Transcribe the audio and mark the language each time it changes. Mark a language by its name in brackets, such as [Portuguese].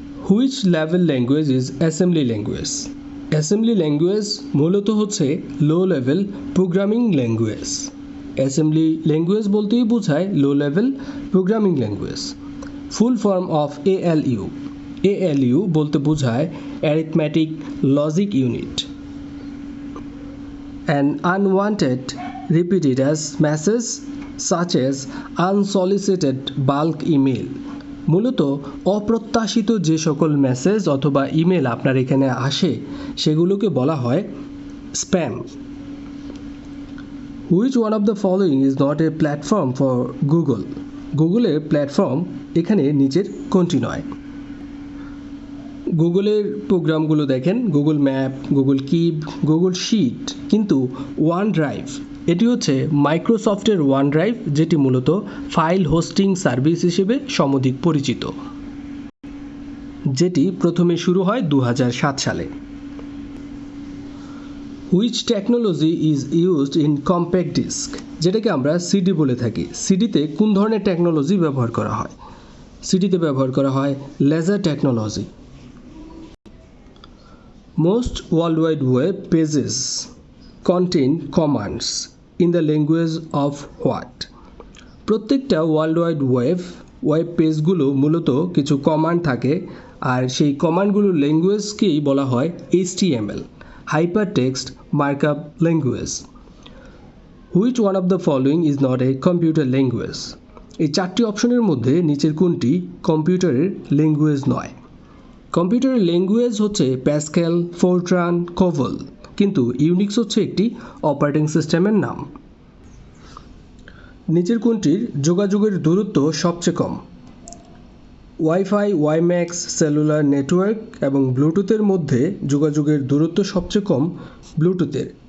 [English] Which level language is assembly language? [Bangla] Assembly language মূলত হচ্ছে low level programming language. Assembly language বলতেই বোঝায় low level programming language. [English] Full form of ALU। [Bangla] ALU বলতে বোঝায় arithmetic logic unit. [English] An unwanted repeated as message such as unsolicited bulk email। [Bangla] মূলত অপ্রত্যাশিত যে সকল মেসেজ অথবা ইমেল আপনার এখানে আসে সেগুলোকে বলা হয় spam. [English] Which one of the following is not a platform for Google? [Bangla] গুগলের প্ল্যাটফর্ম এখানে নিচের কোনটি নয়? গুগলের প্রোগ্রামগুলো দেখেন, Google map, Google keep, Google sheet, কিন্তু ওয়ান ড্রাইভ এটি হচ্ছে মাইক্রোসফটের ওয়ান ড্রাইভ, যেটি মূলত ফাইল হোস্টিং সার্ভিস হিসেবে সমধিক পরিচিত, যেটি প্রথমে শুরু হয় 2007 সালে। [English] Which technology is used in compact disc? [Bangla] যেটাকে আমরা সিডি বলে থাকি। সিডিতে কোন ধরনের টেকনোলজি ব্যবহার করা হয়? সিডিতে ব্যবহার করা হয় laser technology. [English] Most World Wide Web pages contain commands in the language of what? [Bangla] প্রত্যেকটা ওয়ার্ল্ড ওয়াইড ওয়েব পেজগুলো মূলত কিছু কমান্ড থাকে, আর সেই কমান্ডগুলোর ল্যাঙ্গুয়েজকেই বলা হয় HTML, Hypertext Markup Language. [English] Which one of the following is not a computer language? [Bangla] এই চারটি অপশনের মধ্যে নিচের কোনটি কম্পিউটারের ল্যাঙ্গুয়েজ নয়? কম্পিউটারের ল্যাঙ্গুয়েজ হচ্ছে প্যাসকেল, ফোরট্রান, কোভল, কিন্তু ইউনিক্স হচ্ছে একটি অপারেটিং সিস্টেমের নাম। নিচের কোনটির যোগাযোগের দূরত্ব সবচেয়ে কম? ওয়াইফাই, ওয়াইম্যাক্স, সেলুলার নেটওয়ার্ক এবং ব্লুটুথের মধ্যে যোগাযোগের দূরত্ব সবচেয়ে কম ব্লুটুথের।